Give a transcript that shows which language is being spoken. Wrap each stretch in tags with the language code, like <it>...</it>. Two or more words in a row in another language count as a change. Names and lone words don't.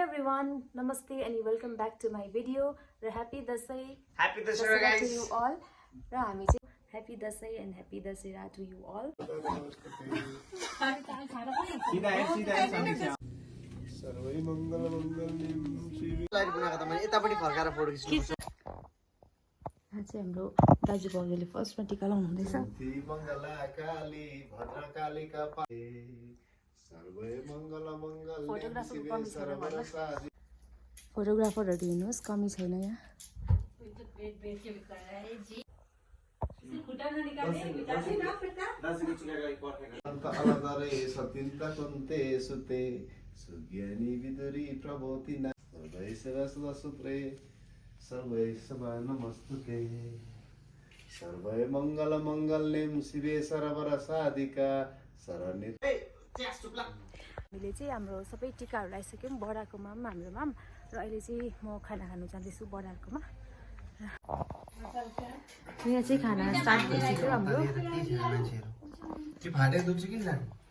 <en>everyone, Namaste and welcome back to my video. Happy Dasai. Happy Dasai guys to you all. Happy Dasai and Happy Dasai to you all.</en> <sa>सर्वै मंगल मंगलम शिव</sa> <ne>लाइट बनाएको त मैले यतापट्टि फर्काएर फोटो खिच्नु आज हाम्रो दाजु भाउजूले फर्स्टमा टिका लाउनु हुँदैछ</ne> <sa>मङ्गला काली भद्रकालीका पाए सर्वै मंगल मंगल</sa> <ne>फोटोग्राफरहरु हेर्नुस् कमी छैन यहाँ</ne> <sa>सतिन्ता कुन्ते सुते सुज्ञानी विदुरी प्रभोति न सर्वै सदा सुत्रे सर्वै सदा नमस्तुते सर्वै मंगल मंगल्यं शिवे सर्वर साधिका शरण्य</sa> <ne>हामीले चाहिँ हाम्रो सबै टिकाहरु लगाइसक्यौं बडाकोमा पनि हाम्रोमा र अहिले चाहिँ म खाना खानु जाँदैछु बडाकोमा यहाँ चाहिँ खाना स्टार्ट भइसक्यो हाम्रो के फाटे दुब्छ किन जानु</ne>